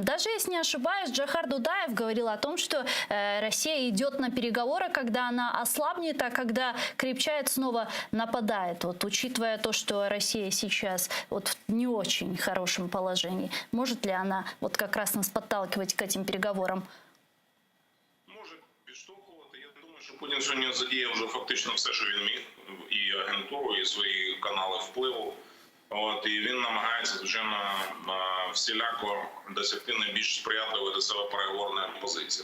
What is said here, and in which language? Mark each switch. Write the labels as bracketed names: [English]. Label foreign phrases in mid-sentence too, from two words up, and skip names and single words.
[Russian] Даже если не ошибаюсь, Джохар Дудаев говорил о том, что Россия идет на переговоры, когда она ослабнет, а когда крепчает, снова нападает. Вот, учитывая то, что Россия сейчас вот в не очень хорошем положении, может ли она вот как раз нас подталкивать к этим переговорам? [Ukrainian] Може підштовхувати. Я думаю, що Путін сьогодні задіяв вже фактично все, що він міг, і агентуру, і свої канали впливу. І він намагається, звичайно, всіляко досягти найбільш сприятливої до себе переговорної позиції.